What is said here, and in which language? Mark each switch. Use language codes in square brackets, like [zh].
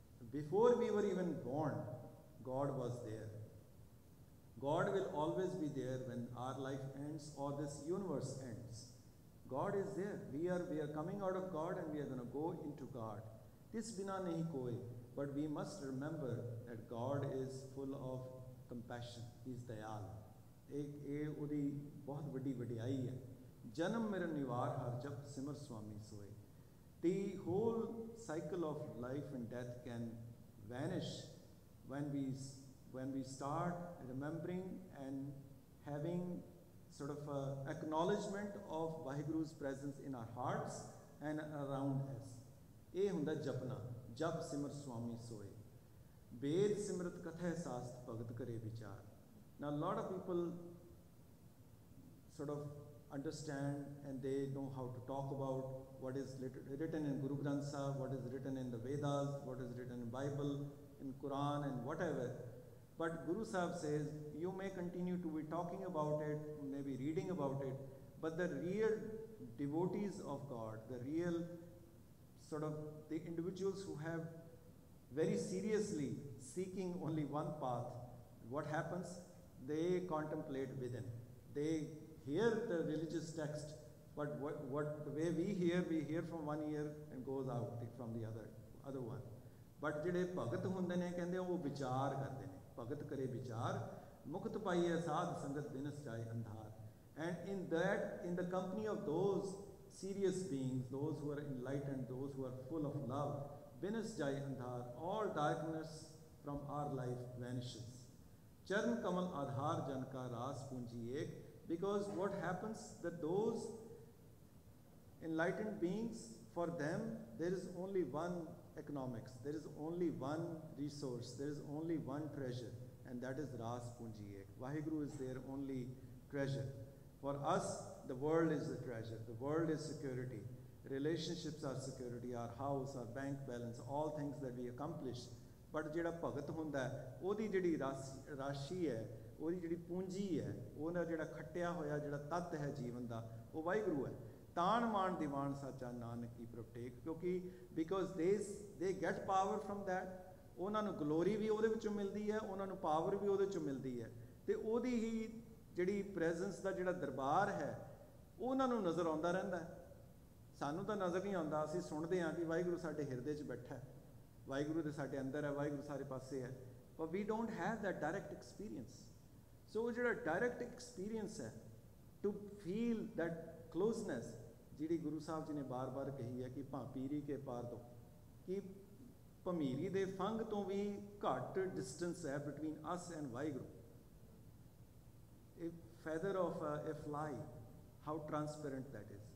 [en] Before we were even born, God was there. God will always be there when our life ends or this universe ends. God is there. We are coming out of God and we are going to go into God. [pa] Tis bina nahi koi. [en] But we must remember that God is full of compassion. He is dayal. [pa] ਇਹ ਉਹਦੀ ਬਹੁਤ ਵੱਡੀ ਵਡਿਆਈ ਹੈ। ਜਨਮ ਮੇਰਾ ਨਿਵਾਰ ਹਰ ਜਪ ਸਿਮਰ ਸੁਆਮੀ ਸੋਏ। [en] The whole cycle of life and death can vanish when we start remembering and having sort of a acknowledgement of Vaheguru's presence in our hearts and around us. [pa] ਇਹ ਹੁੰਦਾ ਜਪਨਾ, ਜਪ ਸਿਮਰ ਸੁਆਮੀ ਸੋਏ, ਬੇਦ ਸਿਮਰਤ ਕਥੈ ਸਾਸਤ ਭਗਤ ਕਰੇ ਵਿਚਾਰ. [en] Now a lot of people sort of understand and they know how to talk about what is written in Guru Granth Sahib, what is written in the Vedas, what is written in Bible, in Quran and whatever. But Guru Sahib says, you may continue to be talking about it, maybe reading about it, but the real devotees of God, the real sort of the individuals who have very seriously seeking only one path, what happens? They contemplate within. They hear the religious text, but what the way we hear from one ear and goes out from the other one. [pa] But ਜਿਹੜੇ ਭਗਤ ਹੁੰਦੇ ਨੇ ਕਹਿੰਦੇ ਉਹ ਵਿਚਾਰ ਕਰਦੇ ਨੇ, ਭਗਤ ਕਰੇ ਵਿਚਾਰ, ਮੁਕਤ ਪਾਈਏ ਸਾਧ ਸੰਗਤ ਬਿਨਸ ਜਾਏ ਅੰਧਾਰ. [en] And in the company of those serious beings, those who are enlightened, those who are full of love, [pa] binas jai andhar, [en] all darkness from our life vanishes. [pa] Charan kamal adhar jan ka ras punji ek, [en] because what happens that those enlightened beings, for them there is only one economics, there is only one resource, there is only one treasure, and that is [pa] ras punji ek. [en] Vaheguru is their only treasure. For us, the world is the treasure, the world is security, relationships are security, our house, our bank balance, all things that we accomplish. [pa] But ਜਿਹੜਾ ਭਗਤ ਹੁੰਦਾ ਹੈ, ਉਹਦੀ ਜਿਹੜੀ ਰਾਸ਼ੀ ਹੈ, ਉਹਦੀ ਜਿਹੜੀ ਪੂੰਜੀ ਹੈ, ਉਹਦਾ ਜਿਹੜਾ ਖੱਟਿਆ ਹੋਇਆ ਜਿਹੜਾ ਤੱਤ ਹੈ ਜੀਵਨ ਦਾ, ਉਹ ਵਾਹਿਗੁਰੂ ਹੈ. ਤਾਣ ਮਾਣ ਦੀਵਾਨ ਸਾਚਾ ਨਾਨਕ ਕੀ ਪ੍ਰਭਟੇਕ, ਕਿਉਂਕਿ [en] because they get power from that, [pa] ਉਹਨਾਂ ਨੂੰ ਗਲੋਰੀ ਵੀ ਉਹਦੇ ਵਿੱਚੋਂ ਮਿਲਦੀ ਹੈ, ਉਹਨਾਂ ਨੂੰ ਪਾਵਰ ਵੀ ਉਹਦੇ ਵਿੱਚੋਂ ਮਿਲਦੀ ਹੈ, ਤੇ ਉਹਦੀ ਹੀ ਜਿਹੜੀ ਪ੍ਰੈਜ਼ੈਂਸ ਦਾ ਜਿਹੜਾ ਦਰਬਾਰ ਹੈ ਉਹਨਾਂ ਨੂੰ ਨਜ਼ਰ ਆਉਂਦਾ ਰਹਿੰਦਾ ਹੈ. ਸਾਨੂੰ ਤਾਂ ਨਜ਼ਰ ਨਹੀਂ ਆਉਂਦਾ, ਅਸੀਂ ਸੁਣਦੇ ਹਾਂ ਕਿ ਵਾਹਿਗੁਰੂ ਸਾਡੇ ਹਿਰਦੇ 'ਚ ਬੈਠਾ ਹੈ, ਵਾਹਿਗੁਰੂ ਦੇ ਸਾਡੇ ਅੰਦਰ ਹੈ, ਵਾਹਿਗੁਰੂ ਸਾਰੇ ਪਾਸੇ ਹੈ, ਪਰ [en] We don't have that direct experience. [pa] ਸੋ ਉਹ ਜਿਹੜਾ ਡਾਇਰੈਕਟ ਐਕਸਪੀਰੀਅੰਸ ਹੈ, [en] to feel that closeness, [pa] ਜਿਹੜੀ ਗੁਰੂ ਸਾਹਿਬ ਜੀ ਨੇ ਬਾਰ-ਬਾਰ ਕਹੀ ਹੈ ਕਿ ਭਾਪੀਰੀ ਕੇ ਪਾਰ ਤੋਂ, ਕਿ ਭਮੀਰੀ ਦੇ ਫੰਗ ਤੋਂ ਵੀ ਘੱਟ ਡਿਸਟੈਂਸ ਹੈ [en] Between us and Waheguru. A feather of a fly, how transparent that is.